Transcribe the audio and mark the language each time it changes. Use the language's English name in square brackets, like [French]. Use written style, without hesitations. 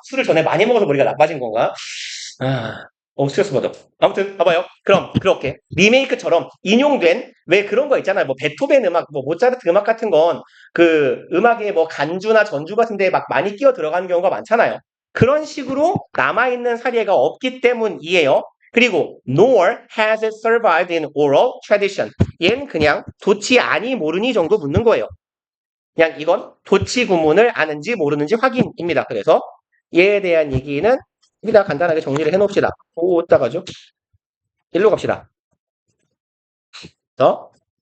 [Korean] 술을 전에 많이 먹어서 머리가 나빠진 건가? 아, 스트레스 받아. 아무튼 봐봐요. 그럼 그렇게 리메이크처럼 인용된 왜 그런 거 있잖아요. 뭐 베토벤 음악, 뭐 모차르트 음악 같은 건 그 음악에 뭐 간주나 전주 같은 데에 막 많이 끼어 들어가는 경우가 많잖아요. 그런 식으로 남아있는 사례가 없기 때문이에요. [English] 그리고 nor has it survived in oral tradition. [Korean] 얘는 그냥 도치 아니 모르니 정도 묻는 거예요. 그냥 이건 도치 구문을 아는지 모르는지 확인입니다. 그래서 얘에 대한 얘기는 여기다 간단하게 정리를 해놓읍시다. 어디다가죠? 일로 갑시다. 더?